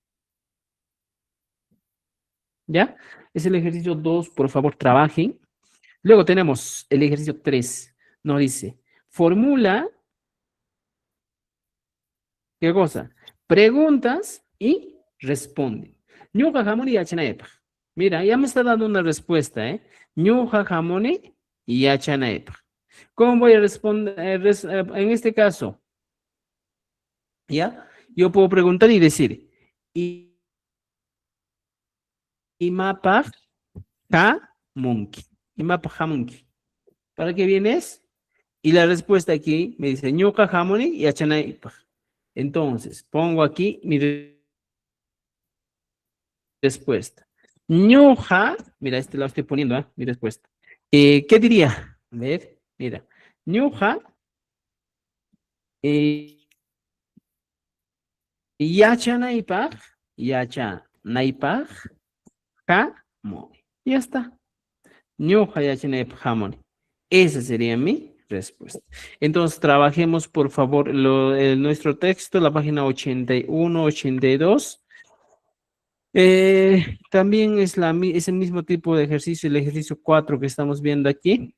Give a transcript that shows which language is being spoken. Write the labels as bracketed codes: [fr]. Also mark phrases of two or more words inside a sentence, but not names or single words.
[es] ¿Ya? Es el ejercicio 2, por favor, trabajen. Luego tenemos el ejercicio 3. Nos dice, formula, ¿qué cosa? Preguntas y responde. [qu] Ñuqa hamuni yachanaypaq. [es] Mira, ya me está dando una respuesta, ¿eh? [qu] Ñuqa hamuni yachanaypaq. [es] ¿Cómo voy a responder en este caso? ¿Ya? Yo puedo preguntar y decir, [qu] Imapaj hamunki. Imapaj hamunki. [es] ¿Para qué vienes? Y la respuesta aquí me dice [qu] ñuqa hamuni y achanaypaj. [es] Entonces, pongo aquí mi respuesta. Ñuqa, mira, este lo estoy poniendo, ¿eh? Mi respuesta. ¿Qué diría? A ver, mira. [qu] Ñuqa yachanaypaj, yachanaypaj hamuni. [es] Ya está. [qu] Ñuqa yachanaypaj hamuni. [es] Esa sería mi respuesta. Entonces, trabajemos, por favor, nuestro texto, la página 81, 82. También es el mismo tipo de ejercicio, el ejercicio 4 que estamos viendo aquí.